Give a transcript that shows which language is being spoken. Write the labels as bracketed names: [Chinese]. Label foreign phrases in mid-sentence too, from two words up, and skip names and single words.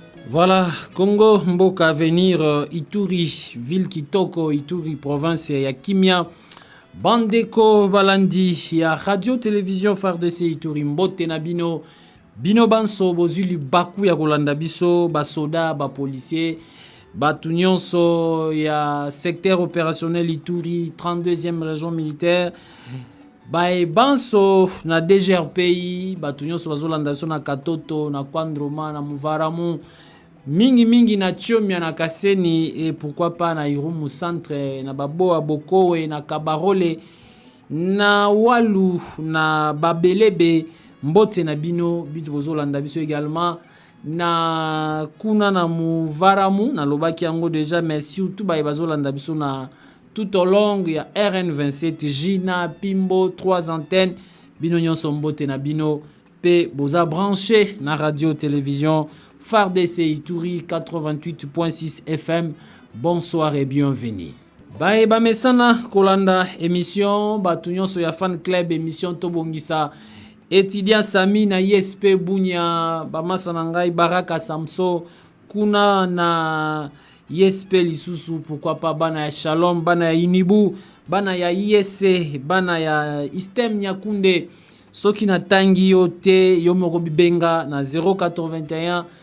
[Lingala] Voilà, Congo Mboka venir Ituri, ville Kitoko, Ituri, province ya Kimia, Bandeko Balandi, ya radio télévision FARDC Ituri, Mbote na bino, bino banso bozuli baku ya kolanda biso, basoda, policier, batu nyonso ya [French] secteur opérationnel Ituri, 32e région militaire, [Lingala] banso na DGRPI, batu nyonso bazolanda biso na Katoto, na Kwandroma, na Muvaramu, mingi na Chiomia na Kaseni [French] et pourquoi pas [Lingala] na Irumu centre na Baboa Bokowe na Kabarole na Walu na Babelebe Mbote na bino bitu bozolanda biso également na kuna na Muvaramu na lobaki yango [French] déjà mais surtout [Lingala] bazolanda biso na [French] tout au long [Lingala] ya RN27 Jina Pimbo 3 antennes bino nyonso Mbote na bino pe boza branché na radio télévision FARDC Ituri 88.6 FM. [French] Bonsoir et bienvenue. [Lingala] Mesana kolanda émission batu nyonso ya [English] fan club [Lingala] émission tobongisa étudiant Sami na ISP Bunya bamasana ngai Baraka Samso kuna na ISP lisusu [French] pourquoi pas [Lingala] bana ya Shalom bana ya Inibu bana ya ISC bana ya Istem Nyakunde soki na tangi yote yomoko bibenga na 081